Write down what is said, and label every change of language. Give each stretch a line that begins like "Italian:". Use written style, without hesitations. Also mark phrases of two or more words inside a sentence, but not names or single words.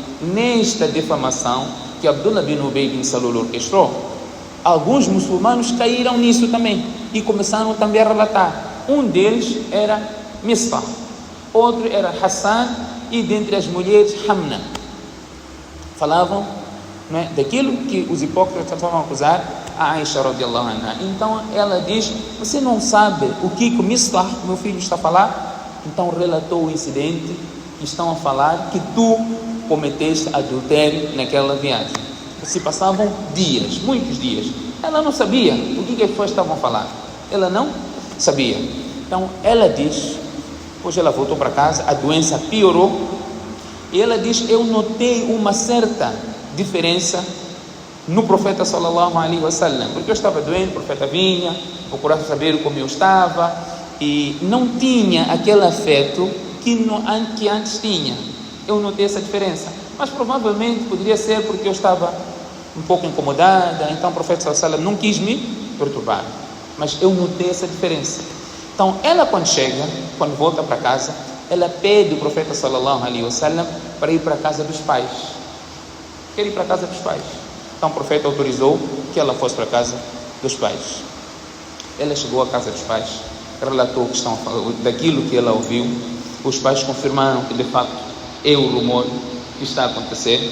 Portuguese: Nesta calúnia, nesta difamação, que Abdullah bin Ubay bin Salul orquestrou, alguns muçulmanos caíram nisso também e começaram também a relatar. Um deles era Mistah, outro era Hassan e dentre as mulheres Hamna. Falavam, não é, daquilo que os hipócritas estavam a acusar a Aisha
Arabic: رضي الله عنها.
Portuguese: Então ela diz: você não sabe o que o Mistah, meu filho, está a falar? Então relatou o incidente que estão a falar que tu cometeste adultério naquela viagem. Se passavam dias, muitos dias. Ela não sabia o que as pessoas estavam a falar. Ela não sabia. Então ela diz, depois ela voltou para casa, a doença piorou, e ela diz: eu notei uma certa diferença no profeta
Arabic: صلى الله عليه وسلم,
Portuguese: porque eu estava doente, o profeta vinha, procurava saber como eu estava, e não tinha aquele afeto que antes tinha. Eu notei essa diferença, mas provavelmente poderia ser porque eu estava um pouco incomodada, então o profeta
Arabic: صلى الله عليه وسلم
Portuguese: não quis me perturbar, mas eu notei essa diferença. Então ela, quando volta para casa, ela pede o profeta
Arabic: صلى الله عليه وسلم
Portuguese: para ir para a casa dos pais. Quer ir para a casa dos pais. Então o profeta autorizou que ela fosse para a casa dos pais. Ela chegou à casa dos pais, relatou daquilo que ela ouviu. Os pais confirmaram que de facto é o rumor que está a acontecer.